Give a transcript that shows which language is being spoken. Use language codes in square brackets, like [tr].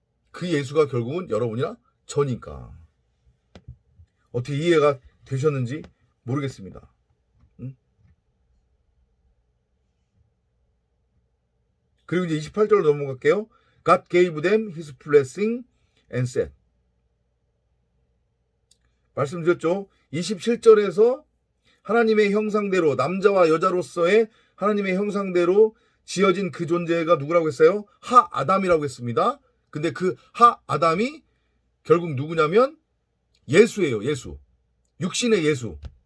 [ko] 그 예수가 결국은 여러분이나 저니까. 어떻게 이해가 되셨는지 모르겠습니다. 그리고 이제 28절로 넘어갈게요. [en] God gave them his blessing and said. [ko] 말씀드렸죠. 27절에서 하나님의 형상대로, 남자와 여자로서의 하나님의 형상대로 지어진 그 존재가 누구라고 했어요? 하아담이라고 했습니다. 근데 그 하아담이 결국 누구냐면 예수예요. 예수. 육신의 예수.